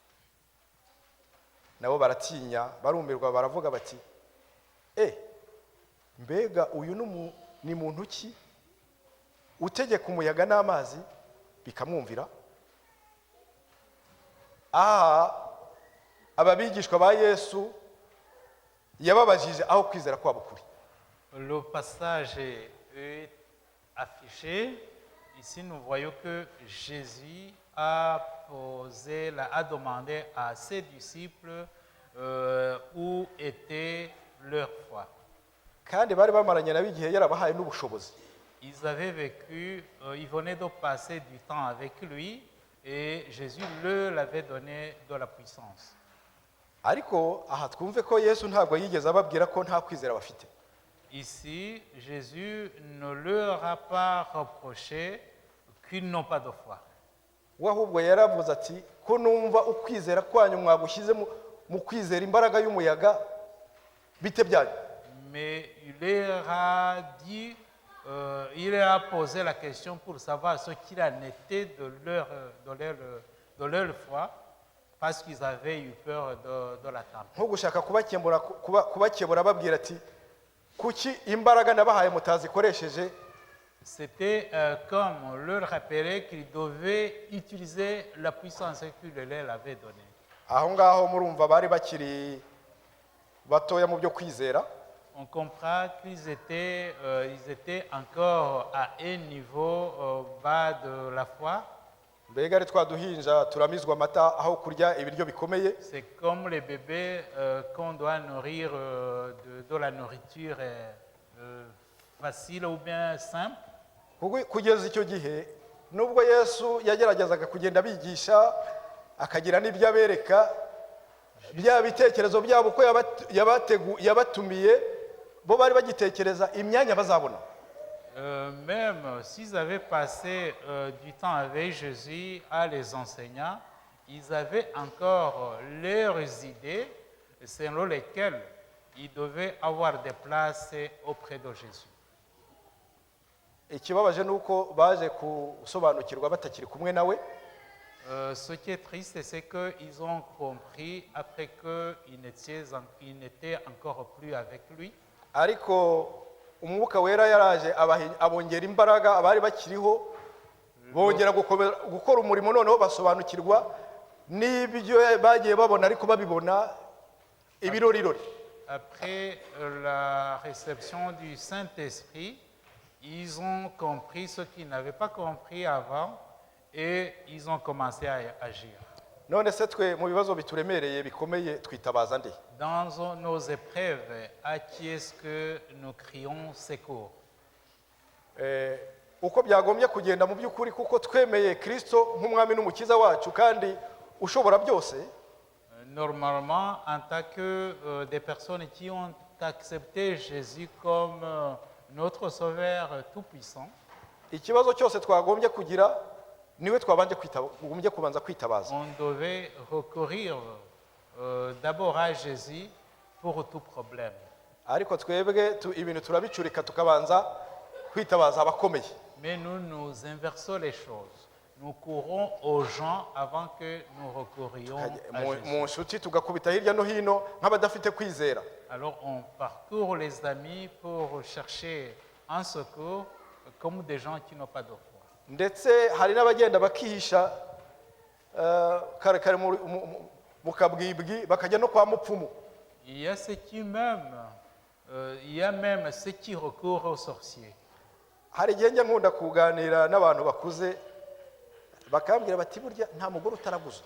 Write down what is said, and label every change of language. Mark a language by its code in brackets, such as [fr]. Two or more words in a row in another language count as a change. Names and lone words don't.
[rw] Nabo baratinya, barumirwa, baravuga bati, mbega uyu ni muntu ki utegeka umuyaga n'amazi bikamwumvira? Ababigishwa ba Yesu yababajije aho kwizera kwabo kuri. [fr] le passage est affiché. Ici, nous voyons que Jésus a demandé à ses disciples où était leur foi. [rw] Kandi bari bamaranye nabo igihe yarabahaye n'ubushobozi. [fr] Ils avaient vécu, ils venaient de passer du temps avec lui et Jésus leur avait donné de la puissance. [rw] Ariko aha twumve ko Yesu ntabwo yigeze ababwira ko nta kwizera bafite. [fr] Ici, Jésus ne leur a pas reproché qu'ils n'ont pas de foi. [rw] we ahubwo yaravuze ati ko numva ukwizera kwanyu mwagushyize mu kwizera imbaraga y'umuyaga bite byanyu. [fr] Mais il leur a dit, il leur a posé la question pour savoir ce qu'il en était de leur foi, parce qu'ils avaient eu peur de la tempête. [rw] nko gushaka kubakebura babwira ati kuki imbaraga nabahaye mutazikoresheje. [fr] C'était comme leur rappeler qu'ils devaient utiliser la puissance que le leur avait donnée. [rw] aho ngaho murumva bari bakiri batoya mu byo kwizera. [fr] On comprend qu'ils étaient encore à un niveau bas de la foi. [rw] mbega ari twaduhinja turamizwa amata aho kurya ibiryo bikomeye. [fr] C'est comme les bébés qu'on doit nourrir de la nourriture facile ou bien simple. [rw] kugeza icyo gihe nubwo Yesu yageragezaga kugenda abigisha akagira n'ibyo abereka, bya bitekerezo byabo ko yabatumiye bo bari bagitekereza imyanya bazabona. [fr] Même s'ils avaient passé du temps avec Jésus à les enseignants, ils avaient encore leurs idées selon lesquelles ils devaient avoir des places auprès de Jésus. [rw] ikibabaje nuko baje gusobanukirwa batakiri kumwe nawe. [fr] Ce qui est triste, c'est qu'ils ont compris après qu'ils n'étaient encore plus avec lui. [rw] ariko umwuka wera yaraje abongera imbaraga abari bakiriho, bongera gukora umurimo, noneho basobanukirwa n'ibyo bagiye babona ariko babibona ibirorirori. [fr] Après la réception du Saint-Esprit, ils ont compris ce qu'ils n'avaient pas compris avant et ils ont commencé à agir. [rw] none se twe mu bibazo bituremereye bikomeye twitabaza nde? [fr] Dans nos épreuves, à qui est-ce que nous crions secours? [rw] uko byagombye kugenda mu by'ukuri, kuko twemeye Kristo nk'umwami n'umukiza wacu kandi ushobora byose. [fr] Normalement, en tant que des personnes qui ont accepté Jésus comme notre Sauveur tout-puissant, [rw] ikibazo cyose twagombye kugira niwe twabanje kubanza kwitabaza. [fr] on devait recourir d'abord à Jésus pour tout problème. [rw] ariko twebwe ibintu turabicurika tukabanza kwitabaza abakomeye. [fr] Mais nous inversons les choses. Nous courons aux gens avant que nous recourions à [rw] mu [fr] Jésus. [rw] nshuti tugakubita hirya no hino nk'abadafite kwizera. [fr] Alors on parcourt les amis pour chercher un secours comme des gens qui n'ont pas de foi. [rw] ndetse hari n'abagenda bakihisha kare kare mu kabwibwi bakajya no kwa mupfumu. [fr] Il y a ceux qui même, il y a même ceux qui recourent aux sorciers. [rw] hari igihe njya nkunda kuganira n'abantu bakuze bakambwira bati burya nta mugore utaraguza.